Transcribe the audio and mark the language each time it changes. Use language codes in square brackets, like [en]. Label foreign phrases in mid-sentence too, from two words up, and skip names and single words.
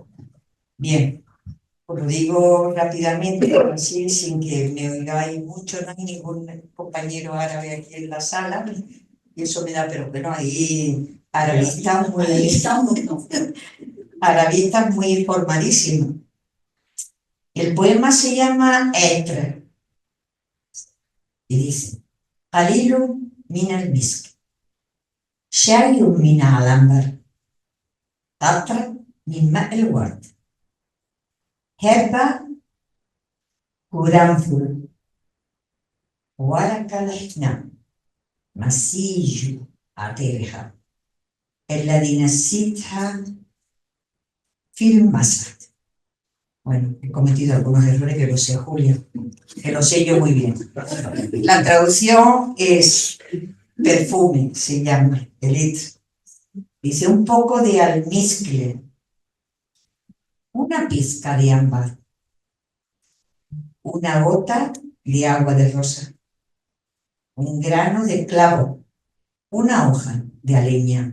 [es] Bien, os lo digo rápidamente, así sin que me oigáis mucho, no hay ningún compañero árabe aquí en la sala, y eso me da, pero bueno, ahí arabistas muy formalísimos. El poema se llama Etre, y dice, [ar] قليل من المسك، شيء من العنبر، قطرة من ماء الورد، حبة قرنفل ورق الحناء مسيج عطرها الذي نسيتها في المسرح. [es] Bueno, he cometido algunos errores que lo sé, Julia, que lo sé yo muy bien. La traducción es perfume, se llama, el etre. Dice un poco de almizcle, una pizca de ámbar, una gota de agua de rosa, un grano de clavo, una hoja de aleña.